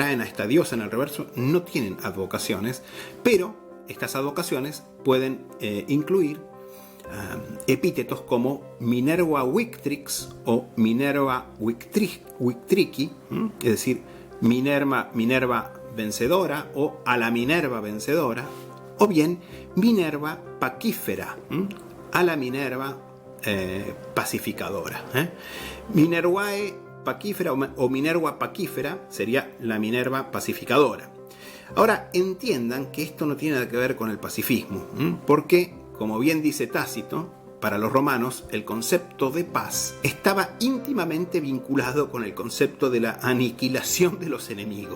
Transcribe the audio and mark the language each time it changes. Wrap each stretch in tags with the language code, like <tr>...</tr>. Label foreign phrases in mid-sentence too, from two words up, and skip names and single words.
<es>a esta diosa en el reverso no tienen advocaciones, pero estas advocaciones pueden incluir epítetos como Minerva Victrix o Minerva Victrici, es decir, Minerva vencedora o a la Minerva vencedora, o bien Minerva paquífera, a la Minerva pacificadora. Minervae paquífera o Minerva paquífera sería la Minerva pacificadora. Ahora entiendan que esto no tiene nada que ver con el pacifismo, porque, como bien dice Tácito, para los romanos el concepto de paz estaba íntimamente vinculado con el concepto de la aniquilación de los enemigos.</es>